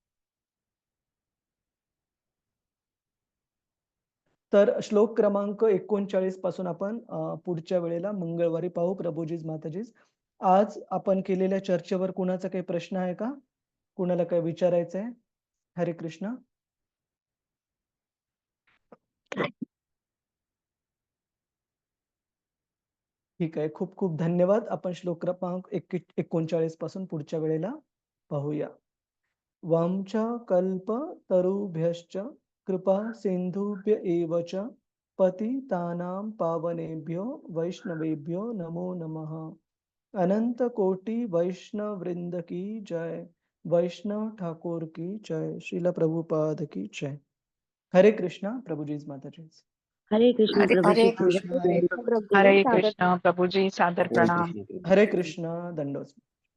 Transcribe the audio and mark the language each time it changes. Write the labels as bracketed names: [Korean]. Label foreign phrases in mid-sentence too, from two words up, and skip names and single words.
[Marathi] तर श्लोक क्रमांक 39 पासून आपण पुढच्या वेळेला मंगळवारी पाहू. प्रभुजीज माताजीज. आज आपण केलेल्या चर्चेवर कुणाचा काही प्रश्न आहे का? कुणाला काही विचारायचं आहे? हरे कृष्ण. ठीक आहे. खूप खूप धन्यवाद. आपण श्लोक क्रमांक 39 पासून पुढच्या वेळेला पाहूया. [Sanskrit] वामच कल्पतरुभ्यश्च कृपा सिंधुभ्य एव च पतितानां पावनेभ्यो वैष्णवेभ्यो नमो नमः. [Hindi] अनंत कोटि वैष्णव वृंद की जय. वैष्णव ठाकुर की जय. श्रील प्रभुपाद की जय. [Marathi] हरे कृष्णा. प्रभुजीज माताजीज. हरे कृष्ण हरे प्रभूजी कृष्ण. हरे कृष्ण प्रभुजी सादर हरे प्रणाम. कृष्ण हरे कृष्ण. दंडोत.